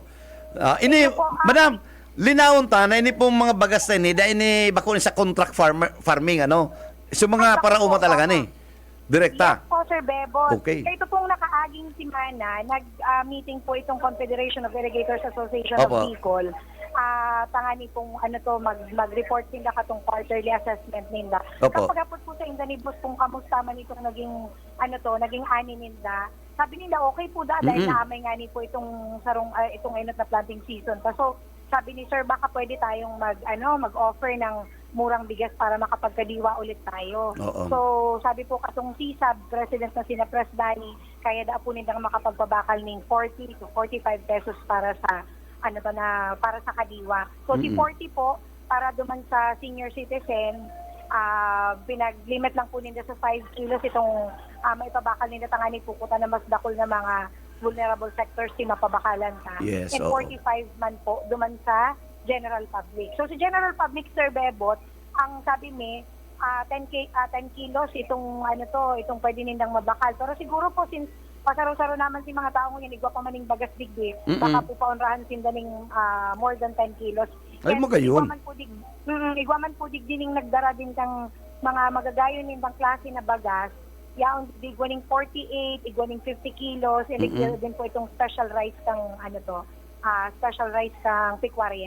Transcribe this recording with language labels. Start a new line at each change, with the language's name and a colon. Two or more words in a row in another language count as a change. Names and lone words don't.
Bikol: Madam, linawon ta na ini pong mga bagas na ini bako sa contract farming so mga para uma talaga ni direkta. Yes po, Sir Bebot. Okay. Ito pong nakaaging simana, nag-meeting po itong
English: Confederation of Irrigators Association
Bikol: Opo. of Bicol. Tangani pong mag-report nila katong quarterly assessment nila. Opo. Kapag apot po sa Indanibus kung kamusta man itong naging ani nila. Sabi nila okay po dahil naamay nga ni po itong inot na planting season.
Filipino: So sabi ni Sir baka pwede tayong mag-offer ng murang bigas para makapagkadiwa ulit tayo. Oo. So,
Bikol: sabi po katong CSAB, President na sina Pres Dani, kaya da po nindang makapagpabakal ng 40 to 45 pesos para sa para sa kadiwa. So, si 40 po, para duman sa senior citizen, pinag-limit lang po nila sa 5 kilos itong maipabakal nila tangani pukutan na mas dakol na mga
English: vulnerable sectors
Bikol: si mapabakalan ka. Yes, And oo. 45 man po duman sa general public. So sa general public, Sir Bebot, ang sabi mi 10 kilos itong itong pwede nindang mabakal. Pero siguro po since pasaro-saro naman si mga tao ngayon, igwa pa maning bagas digdi, baka po paunrahan sinda ning
English: more than 10 kilos.
Bikol: Ay, magayon. Igwa man po dining nagdara din kang mga magagayon nindang klase na bagas, yaon igwa ning 48, igwa ning 50 kilos, iligyan din po itong
English: special rice
Bikol: kang
English: special rice
Bikol: kang pikwarya.